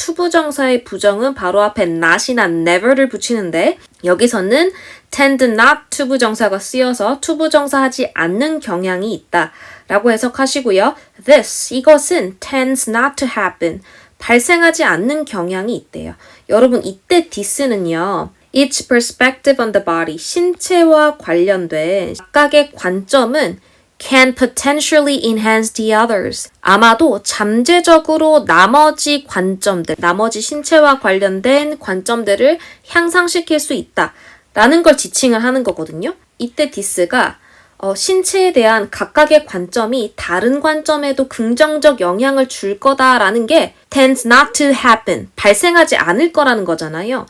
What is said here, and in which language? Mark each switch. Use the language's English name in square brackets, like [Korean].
[Korean] to 부정사의 부정은 바로 앞에 not이나 never를 붙이는데 여기서는 tend not to 부정사가 쓰여서 to 부정사하지 않는 경향이 있다 라고 해석하시고요. [English] This, [Korean] 이것은 [English] tends not to happen, [Korean] 발생하지 않는 경향이 있대요. 여러분 이때 this는요. [English] Each perspective on the body, [Korean] 신체와 관련된 각각의 관점은 [English] can potentially enhance the others. [Korean] 아마도 잠재적으로 나머지 관점들, 나머지 신체와 관련된 관점들을 향상시킬 수 있다 라는 걸 지칭을 하는 거거든요. 이때 this가 신체에 대한 각각의 관점이 다른 관점에도 긍정적 영향을 줄 거다라는 게 [English] tends not to happen, [Korean] 발생하지 않을 거라는 거잖아요.